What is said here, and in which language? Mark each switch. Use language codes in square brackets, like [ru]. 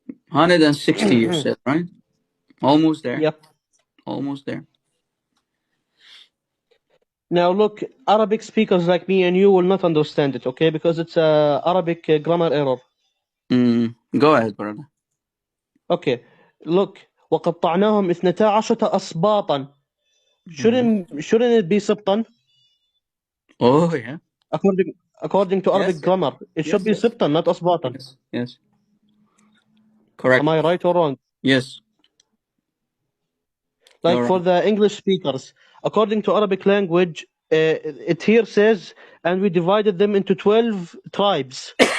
[en] 160 you said, right? Almost there. Yep. Almost there. Now look, Arabic speakers like me and you will not understand it, okay? Because it's a Arabic grammar error. Go ahead, brother. Okay. Look, [ar] وقطعناهم 12 أسباطا. [en] Shouldn't it be سبطا? Oh, yeah. According to Arabic grammar, it should be سبطا, not أسباطا. Yes. Correct. Am I right or wrong? Yes. Like You're for right. the English speakers, according to Arabic language, it here says, and we divided them into 12 tribes.